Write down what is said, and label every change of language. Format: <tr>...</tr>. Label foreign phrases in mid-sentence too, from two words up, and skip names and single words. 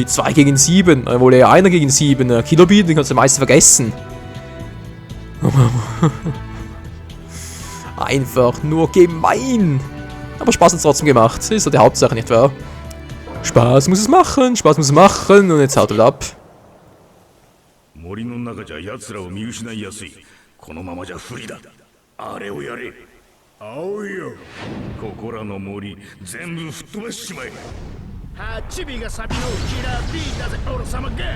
<de>2 gegen 7. Wohl eher 1 gegen 7. Kilobit, den kannst du meist vergessen. Einfach nur gemein. Aber Spaß hat es trotzdem gemacht. Das ist so die Hauptsache, nicht wahr? Spaß muss es machen, Spaß muss es machen. Und jetzt haut er ab.</de> <ja>森の中じゃ奴らを見失いやすい。このままじゃ不利だ。あれをやれ。青いよ。ここらの森全部吹っ飛ばしちまえ。 8尾がサビのキラー D だぜ、俺様が。</ja>